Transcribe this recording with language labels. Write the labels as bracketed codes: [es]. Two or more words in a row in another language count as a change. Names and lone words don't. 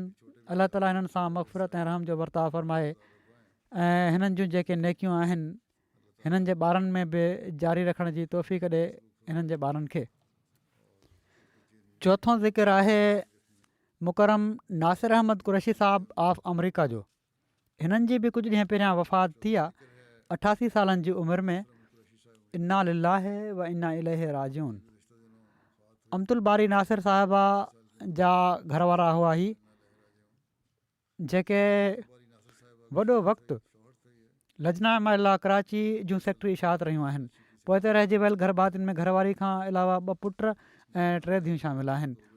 [sd] अलाह ताला हिननि सां मग़फ़िरत ऐं रहम जो वर्ताव फ़रमाए ऐं हिननि जूं जेके नेकियूं आहिनि हिननि जे ॿारनि में बि जारी रखण जी तौफ़ीक़ ॾे हिननि जे ॿारनि खे। चोथों ज़िक्र आहे मुकरम नासिर अहमद क़ुरैशी साहिबु ऑफ अमरीका जो। हिननि जी बि कुझु ॾींहं पहिरियां वफ़ात थी आहे, 88 सालनि जी उमिरि में। [ar] إنا لله وإنا إليه راجعون. [sd] अमतुल बारी नासिर साहिबा जा घर वारा हुआ ही, जेके वॾो वक़्तु लजना महिला कराची जूं सेक्रेटरी इशात रहियूं आहिनि। पोइ ते रहिजी वियल घर भातियुनि में घरवारी खां अलावा 2 पुट ऐं 3 धीअरूं शामिल आहिनि।